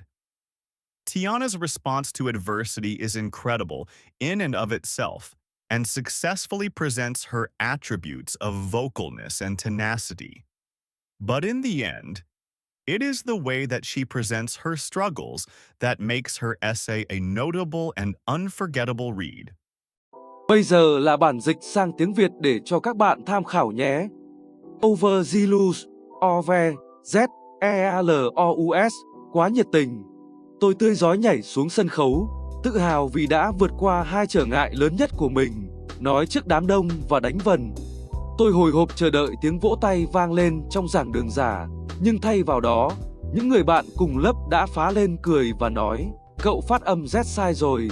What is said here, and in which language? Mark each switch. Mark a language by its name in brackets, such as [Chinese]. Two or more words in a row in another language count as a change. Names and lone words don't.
[English] Tiana's response to adversity is incredible in and of itself, and successfully presents her attributes of vocalness and tenacity. But in the end, it is the way that she presents her struggles that makes her essay a notable and unforgettable read. [Vietnamese] Bây giờ là bản dịch sang tiếng Việt để cho các bạn tham khảo nhé. [English] Overzealous, O-V-Z-E-A-L-O-U-S, [Vietnamese] quá nhiệt tình. Tôi tươi rói nhảy xuống sân khấu, tự hào vì đã vượt qua hai trở ngại lớn nhất của mình, nói trước đám đông và đánh vần. Tôi hồi hộp chờ đợi tiếng vỗ tay vang lên trong giảng đường giả, nhưng thay vào đó, những người bạn cùng lớp đã phá lên cười và nói, cậu phát âm Z sai rồi.